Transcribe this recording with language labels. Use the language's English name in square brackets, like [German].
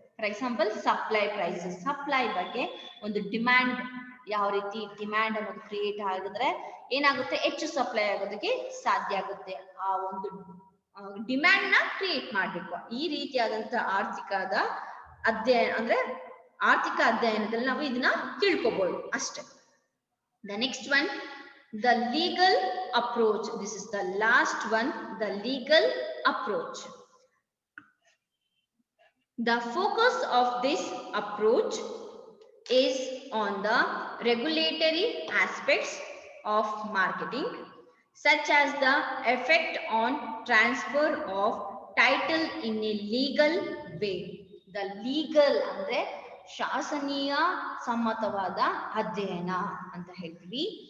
[English] for example [Kannada] supply prices, supply ಬಗ್ಗೆ ಒಂದು demand, ಯಾವ ರೀತಿ ಡಿಮ್ಯಾಂಡ್ ಅನ್ನೋದು ಕ್ರಿಯೇಟ್ ಆಗಿದ್ರೆ ಏನಾಗುತ್ತೆ, ಹೆಚ್ಚು ಸಪ್ಲೈ ಆಗೋದಕ್ಕೆ ಸಾಧ್ಯ ಆಗುತ್ತೆ. ಆ ಒಂದು ಡಿಮ್ಯಾಂಡ್ ನ ಕ್ರಿಯೇಟ್ ಮಾಡ್ಬೇಕು. ಈ ರೀತಿಯಾದಂತ ಆರ್ಥಿಕದ ಅಧ್ಯಯನ ಅಂದ್ರೆ ಆರ್ಥಿಕ ಅಧ್ಯಯನದಲ್ಲಿ ನಾವು ಇದನ್ನ ತಿಳ್ಕೊಬಹುದು ಅಷ್ಟೇ. [English] The next one, the legal approach. This is the last one, the legal approach. The focus of this approach is on the regulatory aspects of marketing, such as the effect on transfer of title in a legal way. The legal [Kannada] ಅಂದ್ರೆ ಶಾಸನೀಯ ಸಮ್ಮತವಾದ ಅಧ್ಯಯನ ಅಂತ ಹೇಳ್ತೀವಿ.